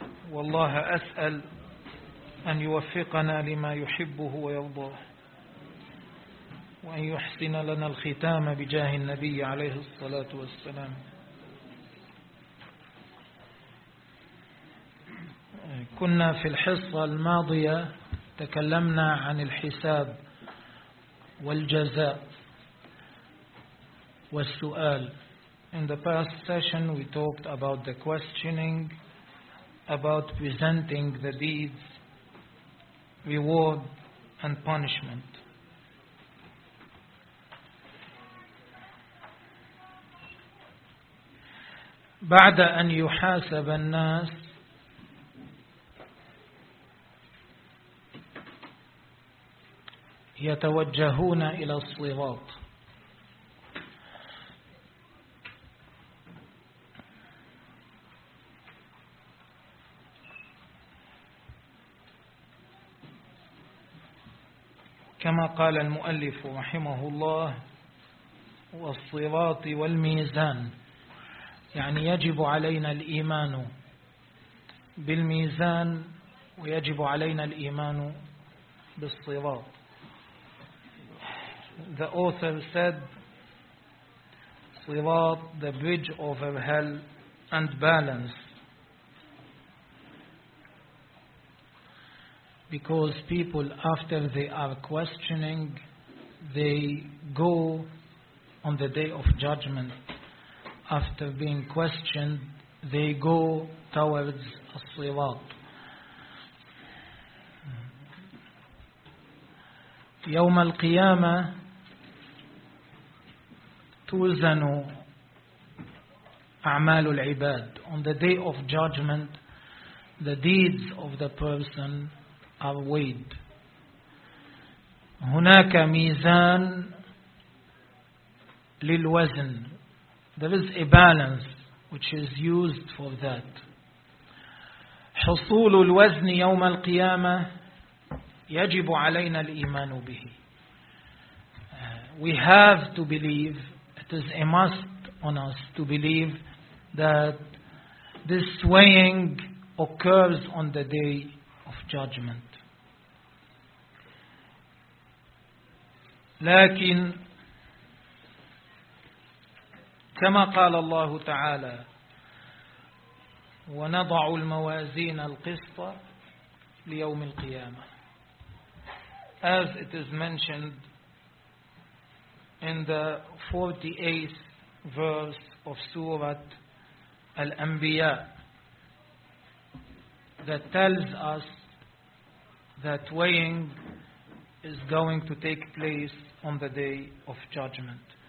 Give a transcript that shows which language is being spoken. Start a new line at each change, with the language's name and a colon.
Arabic: والله أسأل أن يوفقنا لما يحبه ويرضاه، وأن يحسن لنا الختام بجاه النبي عليه الصلاة والسلام. كنا في الحصة الماضية تكلمنا عن الحساب والجزاء والسؤال.
English: In the past session we talked about the questioning, about presenting the deeds, reward and punishment.
Arabic: بعد أن يحاسب الناس يتوجهون إلى الصراط، كما قال المؤلف رحمه الله: والصراط والميزان، يعني يجب علينا الإيمان بالميزان ويجب علينا الإيمان بالصراط.
English: The author said, Sirat, the bridge over hell, and balance. Because people, after they are questioning, they go on the day of judgment. After being questioned, they go towards Sirat.
Arabic: يوم القيامة توزن أعمال العباد.
English: On the day of judgment, the deeds of the person are weighed.
Arabic: هناك ميزان للوزن.
English: There is a balance which is used for that.
Arabic: حصول الوزن يوم القيامة يجب علينا الإيمان به.
English: We have to believe. It is a must on us to believe that this weighing occurs on the day of judgment.
Arabic: لكن كما قال الله تعالى: ونضع الموازين القسط ليوم القيامة.
English: As it is mentioned in the 48th verse of Surah Al-Anbiya, that tells us that weighing is going to take place on the day of judgment.